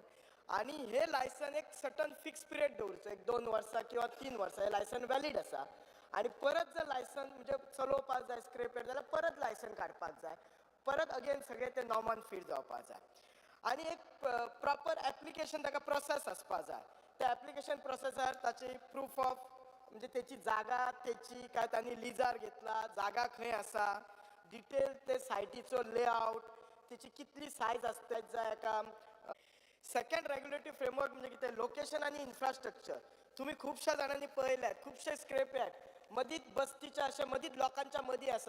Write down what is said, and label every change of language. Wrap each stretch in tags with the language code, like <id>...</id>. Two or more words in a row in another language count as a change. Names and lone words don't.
<kok>आणि हे लायसन एक</kok> <en>certain fix period</en> <kok>दवरचो, एक 2 वर्सां किंवा 3 वर्सां हे लायसन वॅलीड आसा. आणि परत जर लायसन म्हणजे चलोवपाक जाय स्क्रॅपयार्ड जाल्यार परत लायसन काडपाक जाय, परत अगेन सगळें ते नॉर्मान फीट जावपाक जाय. आणि एक</kok> <en>proper application</en> <kok>ताका प्रोसेस आसपाक जाय. त्या एप्लिकेशन प्रोसेसार ताची</kok> <en>proof of</en> <kok>म्हणजे त्याची जागा त्याची काय त्यांनी लिजार घेतला, जागा खंय आसा, डिटेल ते सायटीचो लेआउट, त्याची कितली सायज आसपाक जाय एका.</kok> <en>second regulatory framework</en> <kok>म्हणजे कितें, लोकेशन आणि इन्फ्रास्ट्रक्चर. तुम्ही खूपशा जाणांनी पळयल्यात खुबशे स्क्रॅपयार्ड मदींच बस्तीच्या अशे मदींच लोकांच्या मदीं आसा.</kok>